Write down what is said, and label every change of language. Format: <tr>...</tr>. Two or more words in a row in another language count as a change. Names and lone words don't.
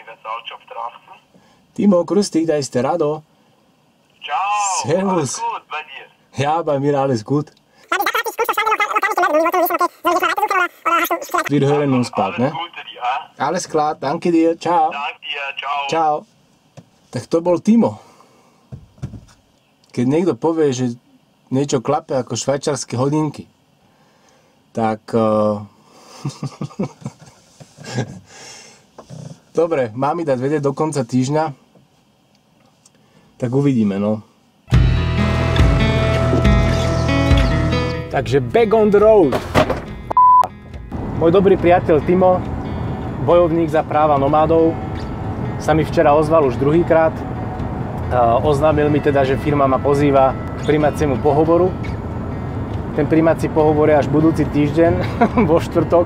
<sk>Čo v Trávku?</sk> <de>Timo, grüß dich, da ist der Rado. Ciao, Servus. alles gut bei dir? Ja, bei mir alles gut. Wir hören uns bald, ne? Alles Gute dir, ha? Alles klar, danke dir, ciao. Danke dir, ciao.</de> <sk>Čau. Tak to bol Timo. Keď niekto povie, že niečo klape ako švajčiarske hodinky, tak... Dobre, mám mi dať vedieť do konca týždňa, tak uvidíme, no. Takže</sk> <en>back on the road.</en> <sk>Môj dobrý priateľ Timo, bojovník za práva nomádov, sa mi včera ozval už druhýkrát. Oznámil mi teda, že firma ma pozýva k prijímaciemu pohovoru. Ten prijímací pohovor je až budúci týždeň, vo štvrtok.</sk>